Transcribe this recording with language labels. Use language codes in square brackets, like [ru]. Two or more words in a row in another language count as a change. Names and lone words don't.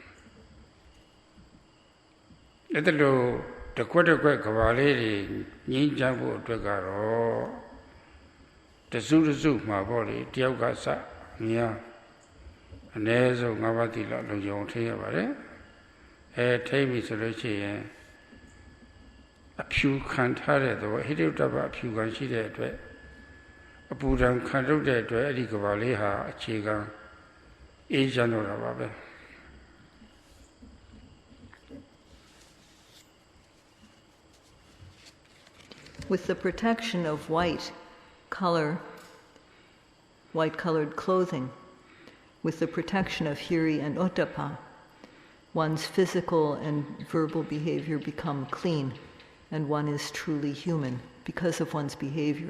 [my] အဲ့ဒါလို့တကွက်ကကဘာလေးတွေငြိမ်းချမ်းဖို့အတွက်ကတော့တစုတစုမှာပေါ့လေတယောက်ကစများအနည်းဆုံး၅ပါးသီလလုံခြုံထိရပါတယ်ထိပြီဆိုလို့ရှိရင်အဖြူခံထားတဲ့သဘောဟိရိယတ္တပအဖြူခံရှိတဲ့အတွက်အပူဓာတ်ခံထုတ်တဲ့အတွက်အဲ့ဒီကဘာလေးဟာအခြေခံအေးချမ်းတော့တာပါပဲ [en] With the protection of white-colored clothing, with the protection of Hiri and Ottappa, one's physical and verbal behavior become clean, and one is truly human because of one's behavior.